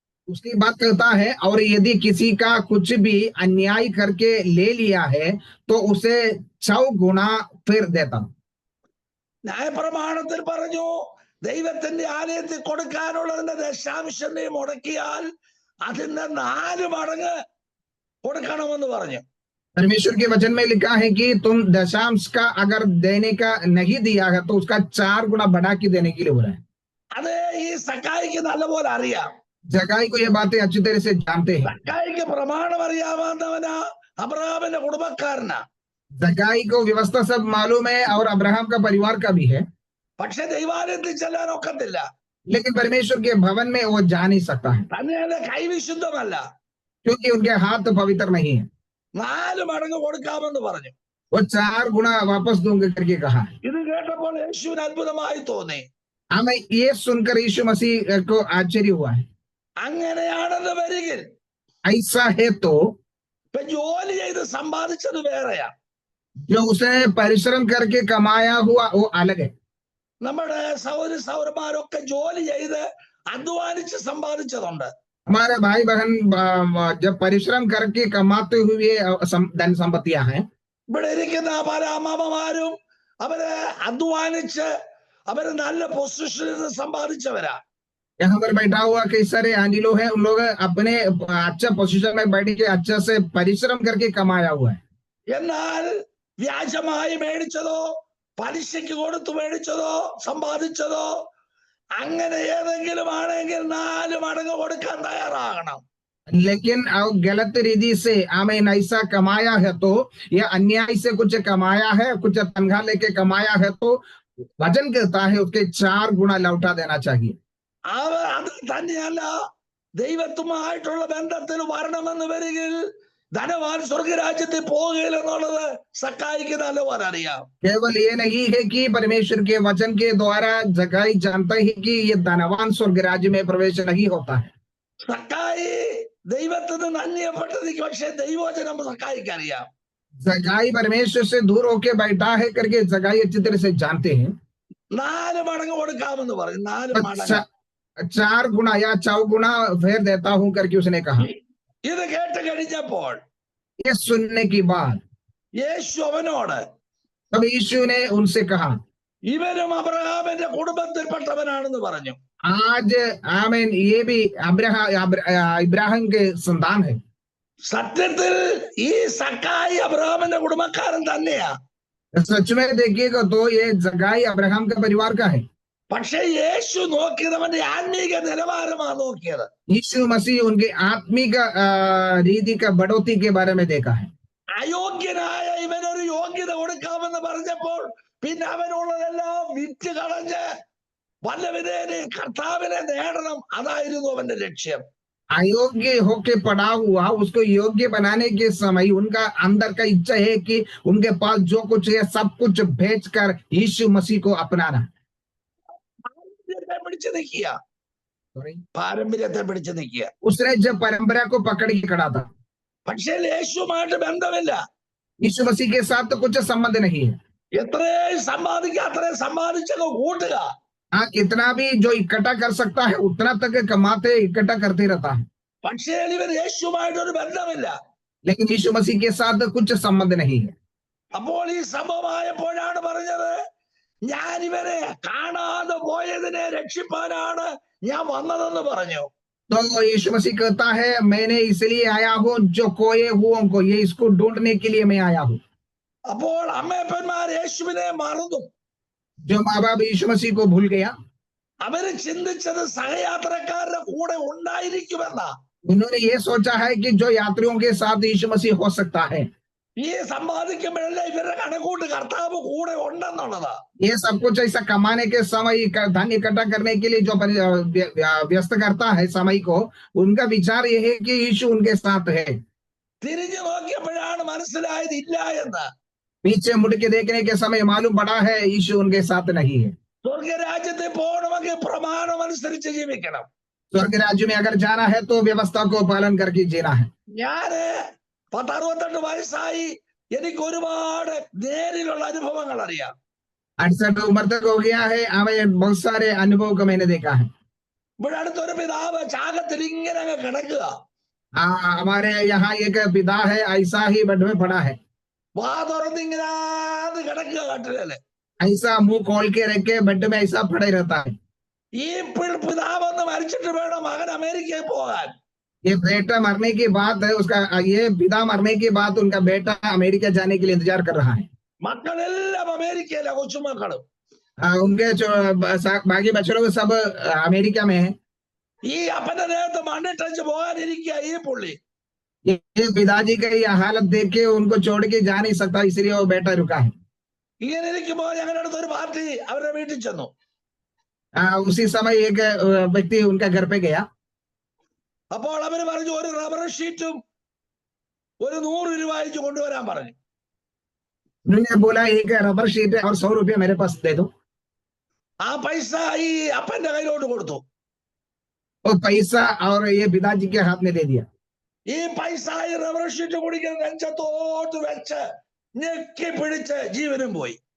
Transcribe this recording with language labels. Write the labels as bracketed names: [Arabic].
[Hindi] उसकी बात करता है और यदि किसी का कुछ भी अन्याय करके ले लिया है तो उसे 100 गुना फिर देता। [Malayalam] ന്യായപ്രമാണത്തിൽ പറഞ്ഞു ദൈവത്തിന്റെ ആലയത്തിൽ കൊടുക്കാനുള്ളതിന്റെ ദശാംശം നീ മുടക്കിയാൽ അതിന്റെ 4 മടങ്ങ് കൊടുക്കണമെന്ന് പറഞ്ഞു. [Hindi] परमेश्वर के वचन में लिखा है कि तुम दशांश का अगर देने का नहीं दिया है तो उसका 4 गुना बढ़ा के देने के लिए बोला है। [Malayalam] അത് ഈ സക്കായിക്ക് നല്ലപോലെ അറിയാം. [Hindi] जगाई को ये बातें अच्छी तरह से जानते हैं। [Malayalam] സക്കായിക്ക് പ്രമാണം അറിയാവുന്നവനാ, അബ്രഹാമിന്റെ കുടുംബക്കാരനാ. [Hindi] जगाई को व्यवस्था सब मालूम है और अब्राहम का परिवार का भी है। [Malayalam] പക്ഷെ ദൈവാലയത്തിൽ ചെല്ലാൻ ഒക്കത്തില്ല. [Hindi] लेकिन परमेश्वर के भवन में वो जा नहीं सकता है [Malayalam] തന്നെ കൈവിശുദ്ധമല്ല. [Hindi] क्योंकि उनके हाथ पवित्र नहीं है। [Malayalam] 4 മടങ്ങ് കൊടുക്കാമെന്ന് പറഞ്ഞു. [Hindi] वो 4 गुना वापस दूंगा करके कहा है। [Malayalam] ഇത് കേട്ടപ്പോൾ യേശുവിന് അത്ഭുതമായി തോന്നി. [Hindi] हमें ये सुनकर यीशु मसीह को आश्चर्य हुआ है। [Malayalam] അങ്ങനെയാണെന്ന് വരികിൽ [Hindi] ऐसा है तो [Malayalam] ഇപ്പൊ ജോലി ചെയ്ത് സമ്പാദിച്ചത് വേറെയാ. [Hindi] जो उसने परिश्रम करके कमाया हुआ वो अलग है। [Malayalam] നമ്മുടെ സൗരന്മാരൊക്കെ ജോലി ചെയ്ത് അധ്വാനിച്ച് സമ്പാദിച്ചതുണ്ട്. [Hindi] हमारे भाई बहन जब परिश्रम करके कमाते हुए धन संपत्तियां हैं, [Malayalam] ഇവിടെ ഇരിക്കുന്ന പല അമ്മാമ്മമാരും അവര് അധ്വാനിച്ച് അവര് നല്ല പൊസിഷനിൽ സമ്പാദിച്ചവരാ. [Hindi] यहाँ पर बैठा हुआ कई सारे आंटी लोग हैं, उन लोग अपने अच्छा पोजीशन में बैठ के अच्छा से परिश्रम करके कमाया हुआ है। [Malayalam] എന്നാൽ വ്യാജമായി മേടിച്ചതോ പലിശയ്ക്ക് കൊടുത്തു മേടിച്ചതോ സമ്പാദിച്ചതോ അങ്ങനെ ഏതെങ്കിലും ആണെങ്കിൽ 4 മടങ്ങ് കൊടുക്കാൻ തയ്യാറാകണം. [Hindi] लेकिन गलत रीति से आमेन ऐसा कमाया है तो, या अन्याय से कुछ कमाया है, कुछ तनख्वाह लेके कमाया है तो वचन कहता है उसके 4 गुना लौटा देना चाहिए। [Malayalam] അത് തന്നെയല്ല, ദൈവത്തുമായിട്ടുള്ള ബന്ധത്തിൽ വരണമെന്ന് വരികിൽ ധനവാൻ സ്വർഗരാജ്യത്തിൽ പോകുകയില്ലെന്നുള്ളത് സക്കായിക്ക് നല്ലപോലെ അറിയാം. [Hindi] केवल ये नहीं है कि परमेश्वर के वचन के द्वारा जगाई जानता है कि ये धनवान स्वर्ग राज्य में प्रवेश नहीं होता है। [Malayalam] സക്കായി ദൈവത്തിൽ നിന്ന് അന്യപ്പെട്ടതിക്ക് പക്ഷേ ദൈവവചനം സക്കായിക്ക് അറിയാം. [Hindi] जगाई परमेश्वर से दूर होके बैठा है करके जगाई अच्छी तरह से जानते हैं। [Malayalam] 4 മടങ്ങ് കൊടുക്കാമെന്ന് പറഞ്ഞു. 4 മടങ്ങ് [Hindi] 4 गुना या 4 गुना फेर देता हूं करके उसने कहा। [Malayalam] ഇത് കേട്ട് കഴിഞ്ഞപ്പോൾ [Hindi] ये सुनने की बाद [Malayalam] യേശു അവനോട് [Hindi] तब यीशु ने उनसे कहा, [Malayalam] ഇവനും അബ്രഹാമിന്റെ കുടുംബത്തിൽപ്പെട്ടവനാണെന്ന് പറഞ്ഞു. [Hindi] आज आमीन ये भी इब्राहिम के संतान है। [Malayalam] സത്യത്തിൽ ഈ സക്കായി അബ്രഹാമിന്റെ കുടുംബക്കാരൻ തന്നെയാ. [Hindi] सच में देखिएगा तो ये जगाई अब्राहम का परिवार का है। [Malayalam] പക്ഷെ യേശു നോക്കിയത് അവന്റെ ആത്മീക നിലവാരമാ നോക്കിയത്. [Hindi] यीशु मसीह उनके आत्मिक रीति का बढ़ोतरी के बारे में देखा है। [Malayalam] അയോഗ്യനായ ഇവനൊരു യോഗ്യത കൊടുക്കാമെന്ന് പറഞ്ഞപ്പോൾ പിന്നെ അവനുള്ളതെല്ലാം വിറ്റ് കളഞ്ഞ് വല്ലവിധേനെ കർത്താവിനെ നേടണം, അതായിരുന്നു അവന്റെ ലക്ഷ്യം. [Hindi] अयोग्य होके पड़ा हुआ उसको योग्य बनाने के समय उनका अंदर का इच्छा है कि उनके पास जो कुछ है सब कुछ बेचकर यीशु मसीह को अपनाना। [Malayalam] പാരമ്പര്യത്തെ പിടിച്ചു നിൽക്കുക, പാരമ്പര്യത്തെ പിടിച്ചു നിൽക്കുക. [Hindi] उसने जब परंपरा को पकड़ के खड़ा था, [Malayalam] പക്ഷേ യേശുമായിട്ട് ബന്ധമില്ല. [Hindi] यीशु मसीह के साथ तो कुछ संबंध नहीं है। [Malayalam] എത്രയും സമ്പാദിക്കുക അത്രയും സമ്പാദിച്ചൊക്കെ കൂട്ടുക. [Hindi] हाँ, कितना भी जो इकट्ठा कर सकता है उतना तक कमाते इकट्ठा करते रहता है, [Malayalam] പക്ഷേ ഇവർ യേശുമായിട്ടൊരു ബന്ധമില്ല. [Hindi] लेकिन यीशु मसीह के साथ कुछ संबंध नहीं है। [Malayalam] അപ്പോൾ ഈ സംഭവമായപ്പോഴാണ് പറഞ്ഞത്, ഞാൻ ഇവരെ കാണാതെ പോയതിനെ രക്ഷിപ്പാനാണ് ഞാൻ വന്നതെന്ന് പറഞ്ഞു. [Hindi] तो यीशु मसीह कहता है, मैंने इसलिए आया हूँ जो खोए हुओं को, ये इसको ढूंढने के लिए मैं आया हूँ। [Malayalam] അപ്പോൾ അമ്മയപ്പന്മാർ യേശുവിനെ മറന്നു. [Hindi] जो माँ बाप यीशु मसीह को भूल गया, [Malayalam] അവര് ചിന്തിച്ചത് സഹയാത്രക്കാരുടെ കൂടെ ഉണ്ടായിരിക്കുമെന്നാ. [Hindi] उन्होंने ये सोचा है कि जो यात्रियों के साथ यीशु मसीह हो सकता है। [Malayalam] ഈ സമ്പാദിക്കുമ്പോഴല്ല ഇവരുടെ കണക്കൂട്ട് കർത്താവ് കൂടെ ഉണ്ടെന്നുള്ളതാ. [Hindi] ये सब कुछ ऐसा कमाने के समय धन इकट्ठा करने के लिए जो व्यस्त करता है समय को, उनका विचार ये है कि यीशु उनके साथ है। [Malayalam] തിരിഞ്ഞു നോക്കിയപ്പോഴാണ് മനസ്സിലായത് ഇല്ല എന്ന്. [Hindi] पीछे मुड़ के देखने के समय मालूम पड़ा है यीशु उनके साथ नहीं है। [Malayalam] സ്വർഗരാജ്യത്തിൽ പോകണമെങ്കിൽ പ്രമാണം അനുസരിച്ച് ജീവിക്കണം. [Hindi] स्वर्ग राज्य में अगर जाना है तो व्यवस्था को पालन करके जीना है। [Malayalam] ഞാന് 10-68 വയസ്സായി, എനിക്ക് ഒരുപാട് നേരിലുള്ള അനുഭവങ്ങൾ അറിയാം. [Hindi] 68 उम्र तक हो गया है, हमें बहुत सारे अनुभव को मैंने देखा है। [Malayalam] ഇവിടെ അടുത്തൊരു പിതാവ് ചാകത്തിൽ ഇങ്ങനെ അങ്ങ് കിടക്കുക. [Hindi] हमारे यहाँ एक पिता है, ऐसा ही बेड में पड़ा है, [Malayalam] വാ തുറന്നിങ്ങനെ കിടക്കുക കട്ടില്. [Hindi] ऐसा मुंह खोल के रख के बेड में ऐसा पड़े रहता है। [Malayalam] ഈ പിതാവൊന്ന് മരിച്ചിട്ട് വേണം മകൻ അമേരിക്കയിൽ പോകാൻ. [Hindi] ये बेटा मरने के बाद उसका, ये पिता मरने के बाद उनका बेटा अमेरिका जाने के लिए इंतजार कर रहा है। [Malayalam] മക്കളെല്ലാം അമേരിക്കയിലെ കൊച്ചുമക്കളും. [Hindi] उनके बाकी बच्चे लोग सब अमेरिका में है। [Malayalam] ഈ അപ്പന്റെ ദേഹത്ത് മണ്ണിട്ടച്ച് പോകാനിരിക്കുക ഈ പുള്ളി. [Hindi] ये पिताजी का ये हालत देख के उनको छोड़ के जा नहीं सकता, इसलिए वो बेटा रुका है। [Malayalam] ഇങ്ങനെ ഇരിക്കുമ്പോൾ ഞങ്ങളുടെ അടുത്ത് ഒരു പാർട്ടി അവരുടെ വീട്ടിൽ ചെന്നു. [Hindi] उसी समय एक व्यक्ति उनका घर पे गया। [Malayalam] അപ്പോൾ അവര് പറഞ്ഞു ഒരു റബ്ബർ ഷീറ്റും ഒരു 100 രൂപ അയച്ചു കൊണ്ടുവരാൻ പറഞ്ഞു. [Hindi] उन्होंने बोला एक रबर शीट और 100 रुपया मेरे पास दे दो. [Malayalam] ആ പൈസ ഈ അപ്പന്റെ കയ്യിലോട്ട് കൊടുത്തു. [Hindi] वो पैसा और ये पिताजी के हाथ में दे दिया. [Malayalam] ഈ പൈസ ഈ റബ്ബർ ഷീറ്റ് കുടിക്കുന്ന നെഞ്ചത്തോട്ട് വെച്ച് ഞെക്കി പിടിച്ച് ജീവനും പോയി.